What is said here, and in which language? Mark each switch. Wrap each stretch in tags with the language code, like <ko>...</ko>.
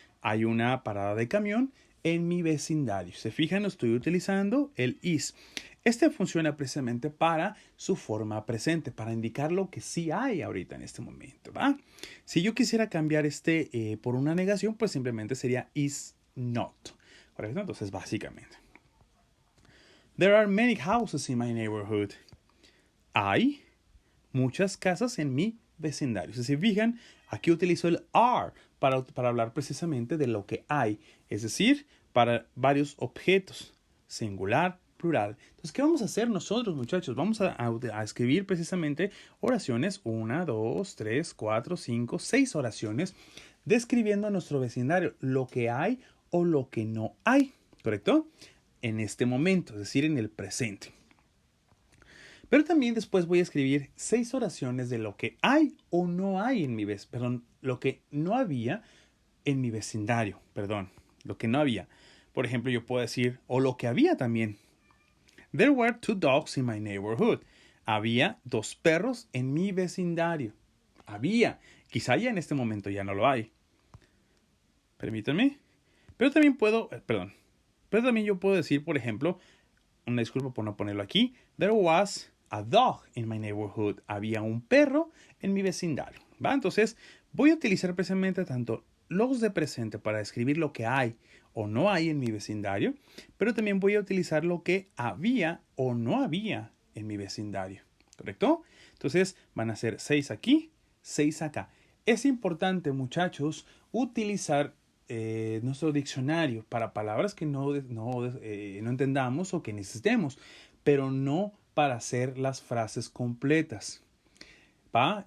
<es>Hay una parada de camión en mi vecindario. Se fijan, estoy utilizando el is. Este funciona precisamente para su forma presente, para indicar lo que sí hay ahorita en este momento, ¿va? Si yo quisiera cambiar por una negación, pues simplemente sería is not, ¿correcto? Entonces, básicamente.</es> <en>There are many houses in my neighborhood.</en> <es>Hay muchas casas en mi vecindario. Si se fijan, aquí utilizo el are para hablar precisamente de lo que hay, es decir, para varios objetos, singular, plural. Entonces, ¿qué vamos a hacer nosotros, muchachos? Vamos a escribir precisamente oraciones, 1, 2, 3, 4, 5, 6 oraciones, describiendo a nuestro vecindario lo que hay o lo que no hay, ¿correcto? En este momento, es decir, en el presente. Pero también después voy a escribir 6 oraciones de lo que hay o no hay en mi vecindario, lo que no había en mi vecindario, lo que no había. Por ejemplo, yo puedo decir, o lo que había también.</es> <en>There were 2 dogs in my neighborhood.</en> <es>Había 2 perros en mi vecindario. Había. Quizá ya en este momento ya no lo hay. Permítanme. Pero también Pero también yo puedo decir, por ejemplo, una disculpa por no ponerlo aquí.</es> <en>There was a dog in my neighborhood.</en> <es>Había un perro en mi vecindario, ¿va? Entonces, voy a utilizar precisamente tanto los de presente para describir lo que hay o no hay en mi vecindario, pero también voy a utilizar lo que había o no había en mi vecindario, ¿correcto? Entonces, van a ser 6 aquí, 6 acá. Es importante, muchachos, utilizar nuestro diccionario para palabras que no entendamos o que necesitemos, pero no para hacer las frases completas. ¿Va?</es>